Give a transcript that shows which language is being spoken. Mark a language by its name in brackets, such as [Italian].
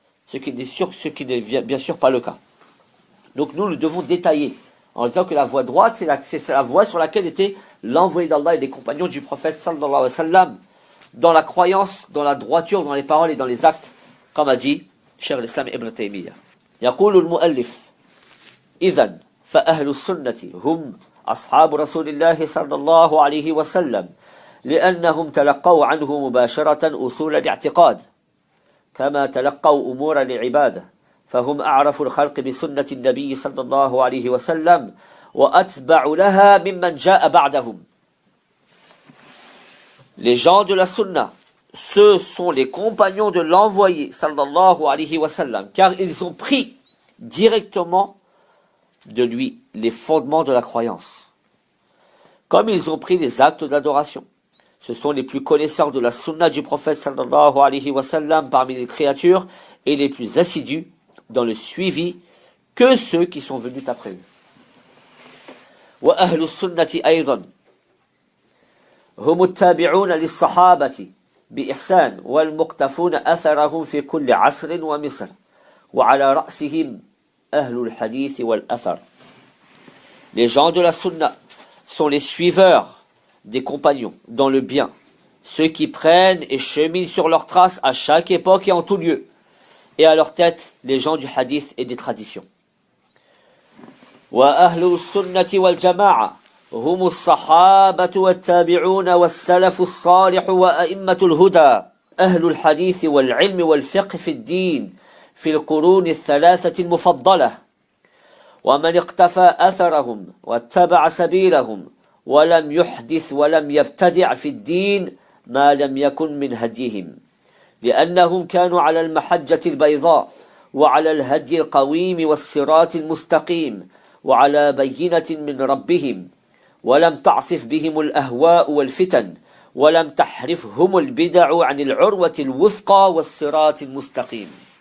[French] Ce qui n'est bien sûr pas le cas. Donc nous devons détailler en disant que la voie droite, c'est la voie sur laquelle était l'envoyé d'Allah et des compagnons du prophète sallallahu alayhi wa sallam, dans la croyance, dans la droiture, dans les paroles et dans les actes, comme a dit Cheikh l'Islam Ibn Taymiyyah. [Arabic] يقول المؤلف إذن فأهل السنة هم أصحاب رسول الله صلى الله عليه وسلم لأنهم تلقوا عنه مباشرة أصول الاعتقاد كما تلقوا أمور العبادة فهم أعرف الخلق بسنة النبي صلى الله عليه وسلم وأتبع لها ممن جاء بعدهم. [French] Les gens de la sunna, ce sont les compagnons de l'envoyé sallallahu alayhi wa sallam, car ils ont pris directement de lui les fondements de la croyance, comme ils ont pris les actes d'adoration. Ce sont les plus connaisseurs de la sunna du prophète sallallahu alayhi wa sallam parmi les créatures et les plus assidus dans le suivi que ceux qui sont venus après eux. [Arabic] وأهل السنة أيضا هم التابعون للصحابة بإحسان والمقتفون أثرهم في كل عصر ومصر وعلى رأسهم أهل الحديث والأثر. [French] Les gens de la sunna sont les suiveurs des compagnons dans le bien, ceux qui prennent et cheminent sur leurs traces à chaque époque et en tout lieu, et à leur tête les gens du hadith et des traditions. [Arabic] وأهل السنة والجماعة هم الصحابة والتابعون والسلف الصالح وأئمة الهدى أهل الحديث والعلم والفقه في الدين في القرون الثلاثة المفضلة ومن اقتفى أثرهم واتبع سبيلهم ولم يحدث ولم يبتدع في الدين ما لم يكن من هديهم لأنهم كانوا على المحجة البيضاء وعلى الهدي القويم والصراط المستقيم وعلى بينة من ربهم ولم تعصف بهم الأهواء والفتن ولم تحرفهم البدع عن العروة الوثقى والصراط المستقيم.